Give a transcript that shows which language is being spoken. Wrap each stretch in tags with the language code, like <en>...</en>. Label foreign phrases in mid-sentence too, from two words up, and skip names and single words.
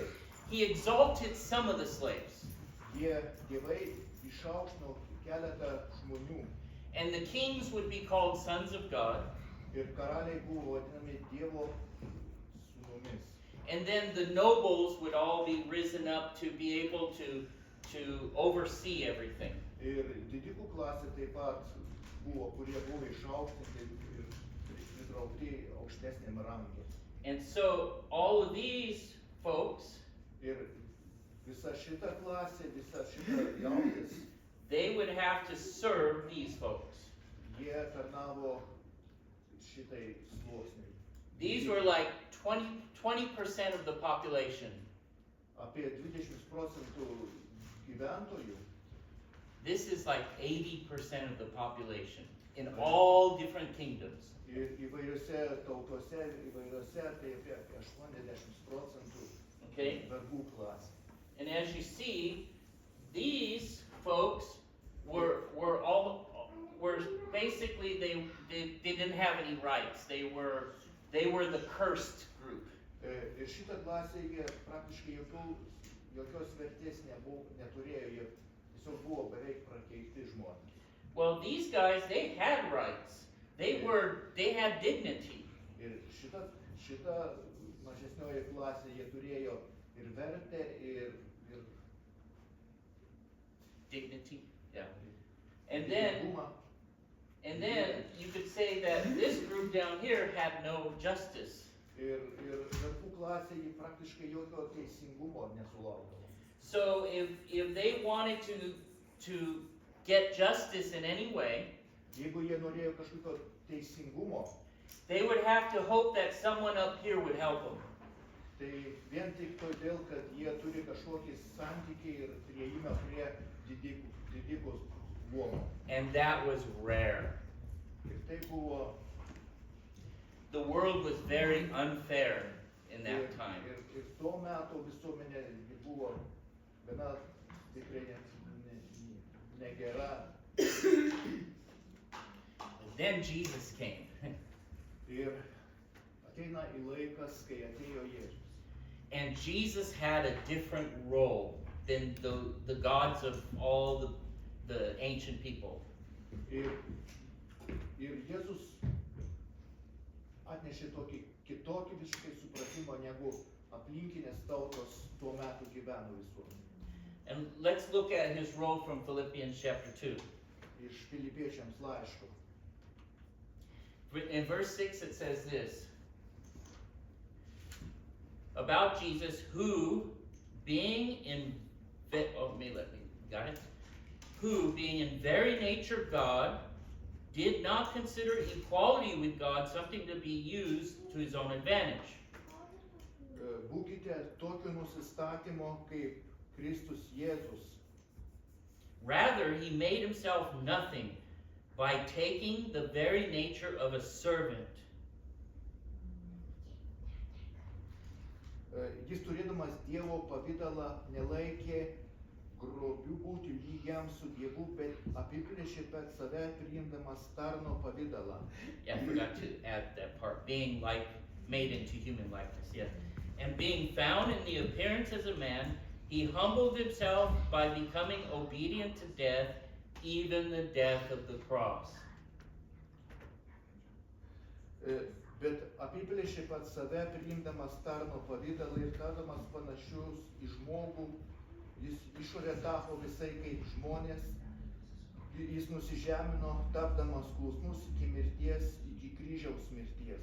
<en>he exalted some of the slaves.</en> <lt>Dievai išaukštino keletą žmonių.</lt> <en>And the kings would be called sons of God.</en> <lt>Ir karaliai buvo vadinami Dievo sūnumis.</lt> <en>And then the nobles would all be risen up to be able to oversee everything.</en> <lt>Ir didikų klasė taip pat buvo, kurie buvo išaukštinti ir pritraukti aukštesniam rangui.</lt> <en>And so all of these folks,</en> <lt>Ir visa šita klasė, visa šita jautis,</lt> <en>they would have to serve these folks.</en> <lt>jie tarnavo šitai sluoksniui.</lt> <en>These were like 20% of the population.</en> <lt>Apie 20% gyventojų.</lt> <en>This is like 80% of the population in all different kingdoms.</en> <lt>Ir įvairiose tautose, įvairiose, tai apie 80%</lt> <en>Okay?</en> <lt>vergų klasė.</lt> <en>And as you see, these folks were basically they didn't have any rights. They were the cursed group.</en> <lt>Ir šitą klasę jie praktiškai jokios vertės neturėjo, jie tiesiog buvo beveik prakeikti žmonės.</lt> <en>Well, these guys, they had rights. They had dignity.</en> <lt>Ir šita mažesnioji klasė, jie turėjo ir vertę, ir</lt> <en>Dignity, yeah. And then</en> <lt>dievumą.</lt> <en>you could say that this group down here had no justice.</en> <lt>Ir vergų klasė, jie praktiškai jokio teisingumo nesulaukdavo.</lt> <en>So if they wanted to get justice in any way,</en> <lt>Jeigu jie norėjo kažkokio teisingumo,</lt> <en>they would have to hope that someone up here would help them.</en> <lt>Tai vien tik todėl, kad jie turi kažkokį santykį ir prieimą prie didikos luomo.</lt> <en>And that was rare.</en> <lt>Ir tai buvo</lt> <en>The world was very unfair in that time.</en> <lt>ir tuo metu visuomenė buvo gana tikrai negera.</lt> <en>Then Jesus came.</en> <lt>Ir ateina į laikas, kai atėjo Jėzus.</lt> <en>And Jesus had a different role than the gods of all the ancient people.</en> <lt>Ir Jėzus atnešė tokį kitokį visiškai supratimą, negu aplinkinės tautos tuo metu gyveno visuomenė.</lt> <en>And let's look at his role from Philippians chapter 2.</en> <lt>Iš Filipiečiams laiško.</lt> <en>In verse 6 it says this. About Jesus, who being in who being in very nature God, did not consider equality with God something to be used to his own advantage.</en> <lt>Būkite tokio nusistatymo kaip Kristus Jėzus.</lt> <en>Rather, he made himself nothing by taking the very nature of a servant.</en> <lt>Jis turėdamas Dievo pavydalą nelaikė grobiu būti lygiam su Dievu, bet apiplėšė pats save priimdamas tarno pavydalą.</lt> <en>Yeah, I forgot to add that part. Being like made into human likeness, yeah. And being found in the appearance as a man, he humbled himself by becoming obedient to death, even the death of the cross.</en> <lt>Bet apiplėšė pats save priimdamas tarno pavydalą ir tapdamas panašius į žmogų, jis išorė tapo visai kaip žmonės, jis nusižemino, tapdamas klusnus iki mirties, iki kryžiaus mirties.</lt>